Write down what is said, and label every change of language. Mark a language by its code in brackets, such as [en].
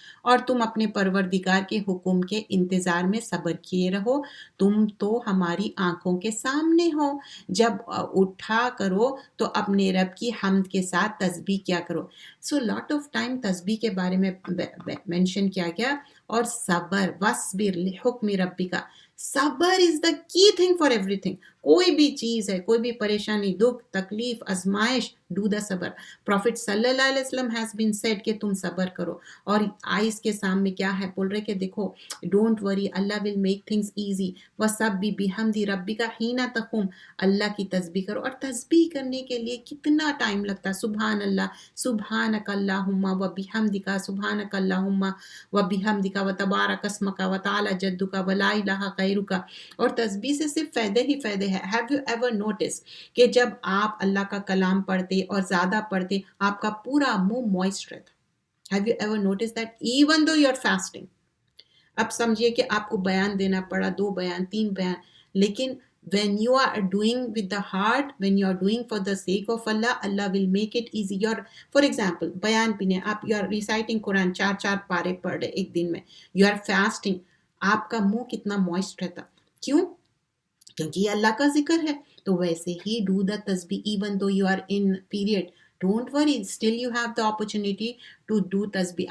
[ur] اور تم اپنے پروردگار کے حکم کے انتظار میں صبر کیے رہو, تم تو ہماری آنکھوں کے سامنے ہو. جب اٹھا کرو تو اپنے رب کی حمد کے ساتھ تسبیح کیا کرو. [en] so lot of time [ur] تسبیح کے بارے میں مینشن کیا گیا. اور صبر, [ar] وَاصْبِرْ لِحُکْمِ رَبِّکَ. [en] صبر is the key thing for everything. [ur] کوئی بھی چیز ہے, کوئی بھی پریشانی, دکھ, تکلیف, آزمائش, [en] Do the صبر. [ur] پروفٹ صلی اللہ علیہ وسلم [en] has been said [ur] کہ تم صبر کرو. اور آئیز کے سامنے کیا ہے بول رہے کہ دیکھو [en] Don't worry, Allah will make things easy. [ar] وَسَبِّحْ بِحَمْدِ رَبِّکَ حِینَ تَقُومُ. [ur] اللہ کی تسبیح کرو. اور تسبیح کرنے کے لیے کتنا ٹائم لگتا ہے. [ar] سبحان اللہ, سبحانک اللہم و بحمدک, سبحانک اللہم و بحمدک, و تبارک اسمک, و تعالی جدک, و لا الہ غیرک. [ur] اور تسبیح سے صرف فائدے ہی فائدے ہیں. [en] have you ever noticed [ur] کہ جب آپ اللہ کا کلام پڑھتے اور زیادہ پڑھتے آپ کا پورا منہ موئسٹ رہتا. [en] Have you ever noticed that even though you are fasting. [ur] اب سمجھیے کہ آپ کو بیان دینا پڑا, 2 بیان 3 بیان, لیکن [en] when you are doing with the heart, when you are doing for the sake of Allah, Allah will make it easy. For example, بیان پینے, آپ you are reciting Quran [ur] 4 پارے پڑھ رہے ایک دن میں, [en] you are fasting, [ur] آپ کا منہ کتنا موئسٹ رہتا. کیوں؟ کیونکہ یہ اللہ کا ذکر ہے. تو ویسے ہی [en] Do the تسبیح even though you are in period. Don't worry, still you have the opportunity to do تسبیح.